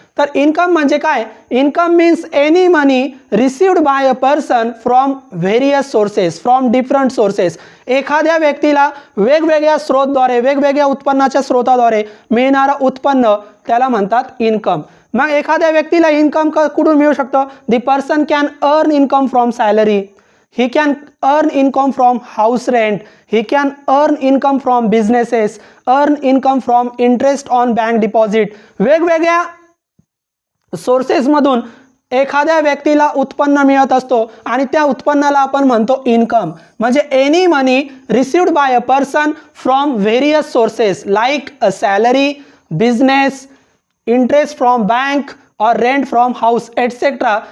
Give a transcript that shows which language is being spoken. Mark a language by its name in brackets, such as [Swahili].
[Marathi] तर इन्कम म्हणजे काय? [English] Income means any money received by a person from various sources, from different sources. [Marathi] एखाद्या व्यक्तीला वेगवेगळ्या स्रोतद्वारे, वेगवेगळ्या उत्पन्नाच्या स्रोताद्वारे मिळणारं उत्पन्न त्याला म्हणतात इन्कम. मग एखाद्या व्यक्तीला इन्कम कुठून मिळू शकतं? [English] The person can earn income from salary, he can earn income from house rent, he can earn income from businesses, earn income from interest on bank deposit. [Marathi] वेगवेगळ्या सोर्सेस मधून एखाद्या व्यक्तीला उत्पन्न मिळत असतो आणि त्या उत्पन्नाला आपण म्हणतो इन्कम. म्हणजे [English] Any money received by a person from various sources like a salary, business, interest from bank और rent from house etcetera.